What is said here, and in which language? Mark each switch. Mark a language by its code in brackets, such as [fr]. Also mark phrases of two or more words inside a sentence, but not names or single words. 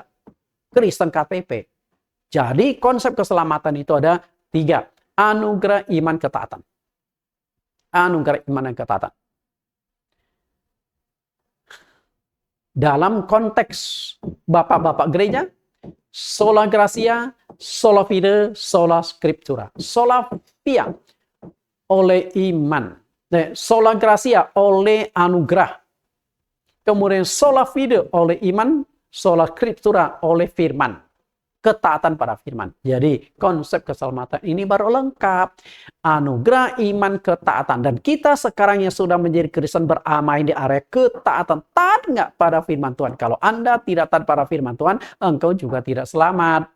[id] Kristen KTP. Jadi konsep keselamatan itu ada 3. Anugerah, iman, ketaatan. Anugerah, iman, dan ketaatan. Dalam konteks bapak-bapak gereja, [la] sola gratia, sola fide, sola scriptura. Sola fide [id] oleh iman. [la] Sola gratia [id] oleh anugerah. Kemudian [la] sola fide [id] oleh iman, [la] sola scriptura [id] oleh firman. Ketaatan pada firman. Jadi konsep keselamatan ini baru lengkap. Anugerah, iman, ketaatan. Dan kita sekarang yang sudah menjadi Kristen beramai di area ketaatan. Taat nggak pada firman Tuhan? Kalau Anda tidak taat pada firman Tuhan, engkau juga tidak selamat.